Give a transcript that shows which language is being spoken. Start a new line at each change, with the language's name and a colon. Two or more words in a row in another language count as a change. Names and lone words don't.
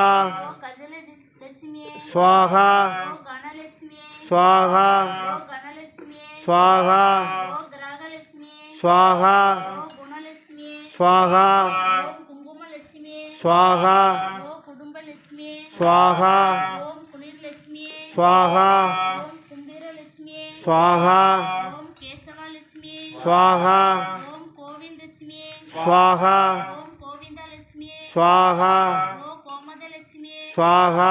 Tamil: ஓ கஜல லட்சுமியே
Sanskrit: स्वाहा
Tamil: ஓ கணலட்சுமியே
Sanskrit: स्वाहा
Tamil: ஓ கணலட்சுமியே
Sanskrit: स्वाहा
Tamil: ஓ கிரகலட்சுமியே
Sanskrit: स्वाहा
Tamil: ஓ குணலட்சுமியே
Sanskrit: स्वाहा
Tamil: ஓம் குங்குமலட்சுமியே
Sanskrit: स्वाहा
Tamil: ஓ குடும்பலட்சுமியே
Sanskrit: स्वाहा
Tamil: ஓம் குளிர்லட்சுமியே
Sanskrit: स्वाहा
Tamil: ஓம் கும்பீரலட்சுமியே
Sanskrit: स्वाहा
Tamil: ஓம் கேசவலட்சுமியே
Sanskrit: स्वाहा
Tamil: ஓம் கோவிந்தலட்சுமியே
Sanskrit: स्वाहा
Tamil: ஓம் கோவிந்தலட்சுமியே
Sanskrit: स्वाहा
Tamil: ஓம் கோமதலட்சுமியே
Sanskrit: स्वाहा